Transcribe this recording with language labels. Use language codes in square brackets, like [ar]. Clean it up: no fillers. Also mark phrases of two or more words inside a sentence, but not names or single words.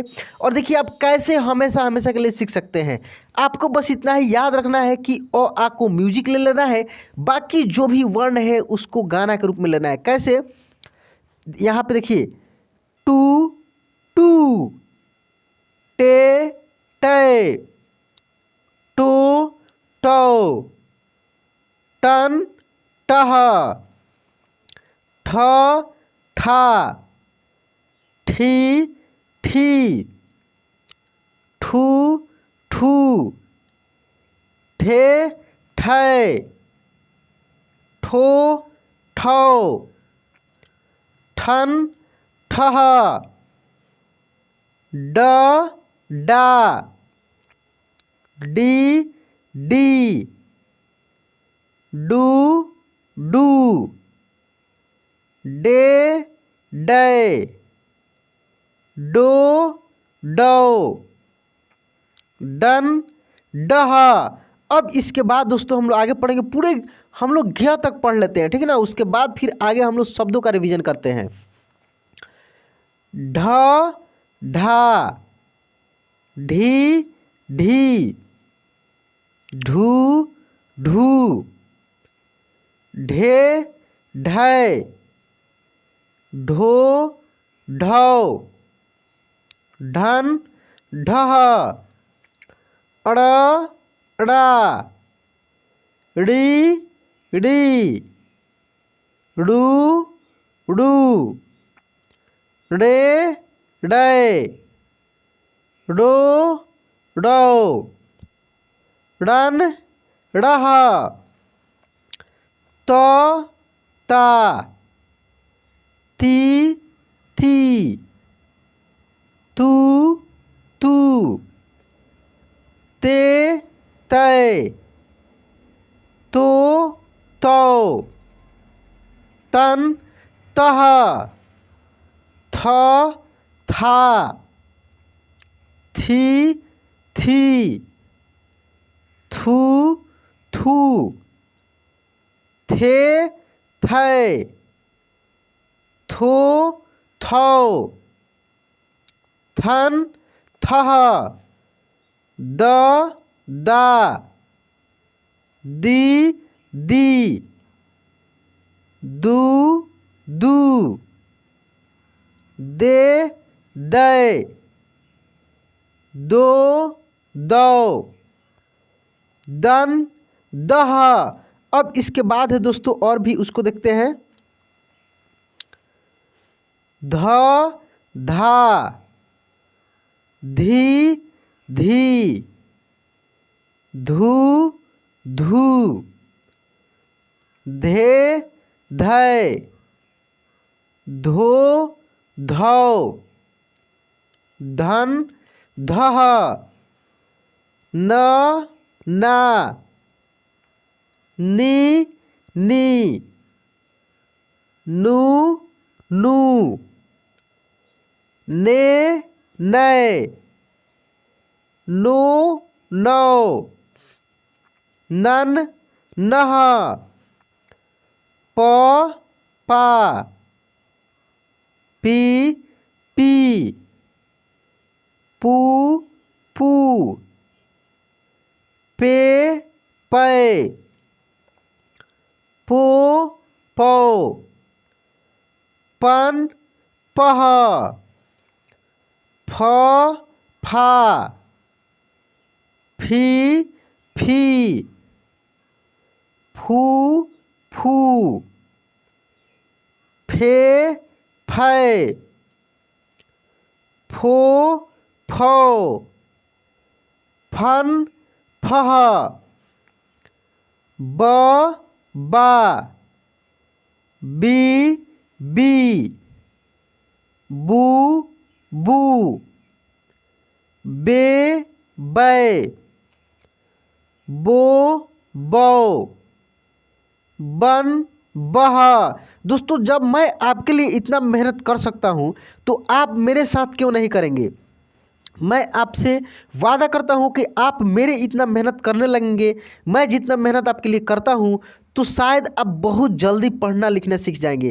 [hi] और देखिए आप कैसे हमेशा हमेशा के लिए सीख सकते हैं। आपको बस इतना ही याद रखना है कि अ आ को म्यूजिक ले लेना है, बाकी जो भी वर्ण है उसको गाना के रूप में लेना है। कैसे, यहाँ पे देखिए, टू टू, टे टे, टो टो, टन टह, ठ ठा, ठी ठी, ठू ठू, ठे ठै, ठो ठौ, ठन ठह, ड डा, डी डी, डू डू, डे डे, डो डो, डन डह। अब इसके बाद दोस्तों हम लोग आगे पढ़ेंगे, पूरे हम लोग घ तक पढ़ लेते हैं, ठीक है ना। उसके बाद फिर आगे हम लोग शब्दों का रिवीजन करते हैं। ढ ढा, ढी ढी, ढू ढू, ढे ढै, ढो ढौ, ढन ढह, अड़ अड़ा, ड़ी ड़ी, ड़ू ड़ू, ड़े डे, डो डो, डन डह, त ता, ती ती, तू तू, ते तै, तो तौ, तन तह, थ था, थी थी, थू थू, थे थे, थो थौ, थन थह, द दा, दी दी, दू दू, दे दै, दो दौ, दन दह। अब इसके बाद है दोस्तों और भी उसको देखते हैं। ध धा, धी धी, धू धू, धे धै, धो धौ, धन धह, न ना, नी नी, नू नू, ने नै, नो नौ, नन नह, प पा, पी पी, पू पू, पे पै, पो पौ, पन पह, फ फा, फी फी, फू फू, फे फै, फो फौ, फन फह, ब बा, बी बी, बू बू, बे बै, बो बौ, बन बह। दोस्तों जब मैं आपके लिए इतना मेहनत कर सकता हूं तो आप मेरे साथ क्यों नहीं करेंगे। मैं आपसे वादा करता हूं कि आप मेरे इतना मेहनत करने लगेंगे, मैं जितना मेहनत आपके लिए करता हूं तो शायद आप बहुत जल्दी पढ़ना लिखना सीख जाएंगे।